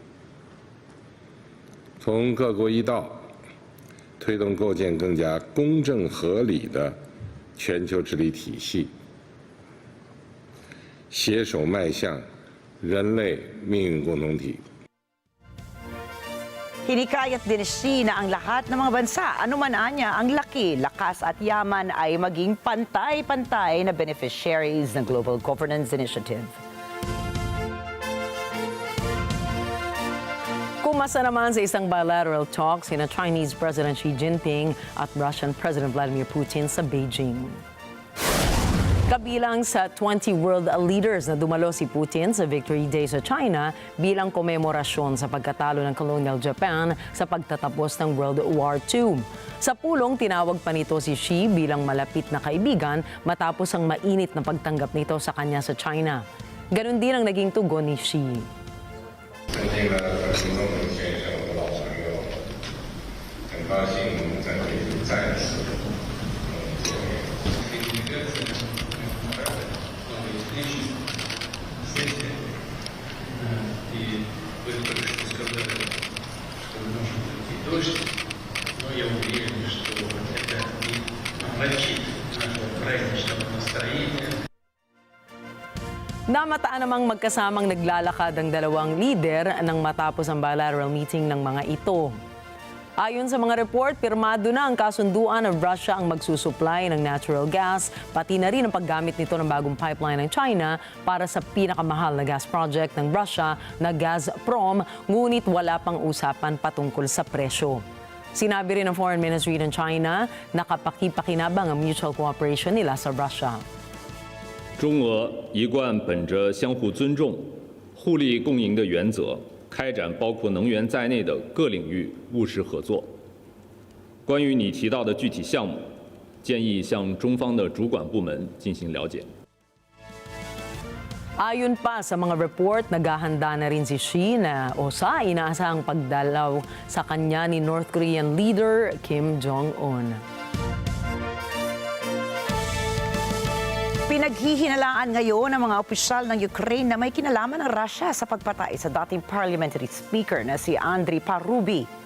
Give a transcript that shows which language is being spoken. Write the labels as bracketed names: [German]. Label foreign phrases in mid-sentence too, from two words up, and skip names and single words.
[Chinese] 从各国一道推动构建更加公正合理的全球治理体系，携手迈向人类命运共同体。 [Filipino] Hinikayat din Xi na ang lahat ng mga bansa, anuman anya ang laki, lakas at yaman ay maging pantay-pantay na beneficiaries ng Global Governance Initiative. Kumasa naman sa isang [English] bilateral talk [Filipino] sina [English] Chinese President [Filipino] Xi Jinping at [English] Russian President [Filipino] Vladimir Putin sa Beijing. Kabilang sa 20 [English] world leaders [Filipino] na dumalo si Putin sa Victory Day sa China bilang komemorasyon sa pagkatalo ng [English] colonial Japan [Filipino] sa pagtatapos ng World War II. Sa pulong, tinawag pa nito si Xi bilang malapit na kaibigan matapos ang mainit na pagtanggap nito sa kanya sa China. Ganon din ang naging tugon ni Xi. [Chinese] 尊敬的习近平先生和老朋友，很高高兴在这里再次 [Russian] Но я уверен, что это и омрачит наше праздничное настроение. [Filipino] Namataan namang magkasamang naglalakad ang dalawang lider nang matapos ang [English] bilateral meeting [Filipino] ng mga ito. Ayon sa mga report, pirmado na ang kasunduan ng Russia ang magsusupply ng [English] natural gas, [Filipino] pati na rin ang paggamit nito ng bagong pipeline ng China para sa pinakamahal na [English] gas project [Filipino] ng Russia na Gazprom, ngunit wala pang usapan patungkol sa presyo. Sinabi rin ng Foreign Ministry ng China na kapakipakinabang ang [English] mutual cooperation [Filipino] nila sa Russia. [Chinese] 中俄一贯本着相互尊重、互利共赢的原则，开展包括能源在内的各领域务实合作。关于你提到的具体项目，建议向中方的主管部门进行了解。 [Filipino] Ayon pa sa mga report, naghahanda na rin si Xi na o sa inaasahang pagdalaw sa kanya ni [English] North Korean leader [Filipino] Kim Jong-un. Pinaghihinalaan ngayon ng mga opisyal ng Ukraine na may kinalaman ng Russia sa pagpatay sa dating [English] parliamentary speaker [Filipino] na si Andriy Parubi.